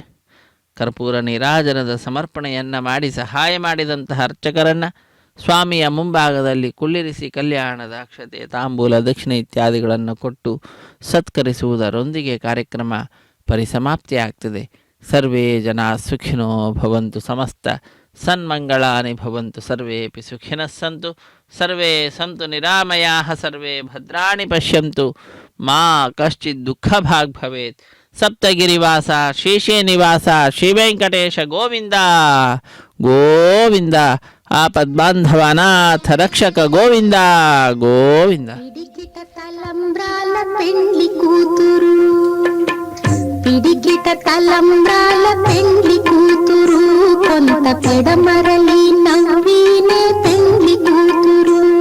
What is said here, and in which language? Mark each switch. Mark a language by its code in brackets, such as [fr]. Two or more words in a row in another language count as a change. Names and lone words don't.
[kn] ಕರ್ಪೂರ ನೀರಾಜನದ ಸಮರ್ಪಣೆಯನ್ನು ಮಾಡಿ ಸಹಾಯ ಮಾಡಿದಂತಹ ಅರ್ಚಕರನ್ನು ಸ್ವಾಮಿಯ ಮುಂಭಾಗದಲ್ಲಿ ಕುಳ್ಳಿರಿಸಿ ಕಲ್ಯಾಣದ ಅಕ್ಷತೆ ತಾಂಬೂಲ ದಕ್ಷಿಣೆ ಇತ್ಯಾದಿಗಳನ್ನು ಕೊಟ್ಟು ಸತ್ಕರಿಸುವುದರೊಂದಿಗೆ ಕಾರ್ಯಕ್ರಮ ಪರಿಸಮಾಪ್ತಿಯಾಗ್ತದೆ. [sa] ಸರ್ವೇ ಜನ ಸುಖಿನೋ ಭವಂತು, ಸಮಸ್ತ ಸನ್ಮಂಗಳಾನಿ ಭವಂತು, ಸರ್ವೇಪಿ ಸುಖಿನಃ ಸಂತು, ಸರ್ವೇ ಸಂತು ನಿರಾಮಯಾಃ, ಸರ್ವೇ ಭದ್ರಾಣಿ ಪಶ್ಯಂತು, ಮಾ ಕಶ್ಚಿತ್ ದುಃಖಭಾಗ್ ಭವೇತ್. ಸಪ್ತಗಿರಿವಾಸ ಶೇಷೇನಿವಾಸ ಶ್ರೀವೆಂಕಟೇಶ ಗೋವಿಂದ ಗೋವಿಂದ. [te] ఆపద్బాంధవనాథ రక్షక గోవింద గోవింద. పిడికిట తలంబ్రాల పెండ్లి కూతురు, పిడికిట తలంబ్రాల పెండ్లి కూతురు, కొంత పెడమరలి నవ్వినే పెండ్లి కూతురు.